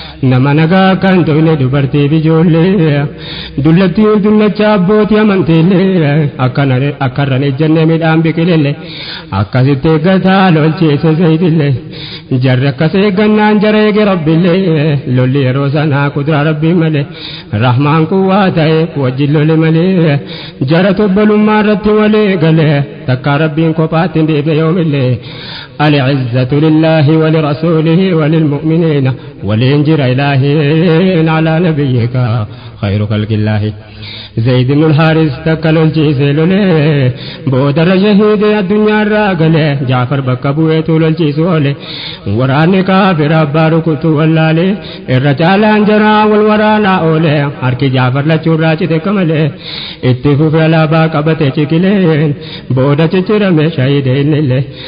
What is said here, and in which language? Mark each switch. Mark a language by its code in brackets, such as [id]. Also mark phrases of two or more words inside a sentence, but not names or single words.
[om] Nama nagaa kan to'ine dubartii fi ijoollee, dullattii dullacha abbootii amantiillee, akkana, akkarran ejjennee midhaan biqilelle, akkasitti eeggataa lolcheesse Zaydillee. Jarri akkas eeggannaan jara eege Rabbillee, lolli yeroo sanaa kuduraa Rabbii malee, Rahmaan kuwwaa ta'e wajjin lole malee, jara tobbalummaa irratti wal eegale, takkaa Rabbiin kophaatti hin dhiibne yoomillee. [ar] العزة لله ولرسوله وللمؤمنين [om] Waliin jira Ilaahiin [ar] على نبيك خير خلق الله. [om] Zayd ibn al-Haaris takka lolchiise lolee, boodarra shahiidee addunyaa irraa galee, Jaafar bakka bu'eetu lolchiisu oole. Waraanni kaafira abbaa rukutu wallaale, irra caalaan jaraa wal waraanaa oole, harki Jaafar lachuu irraa cite akka malee, itti fufe alaabaa qabate cikileen, booda ciccirame shahiidee innillee.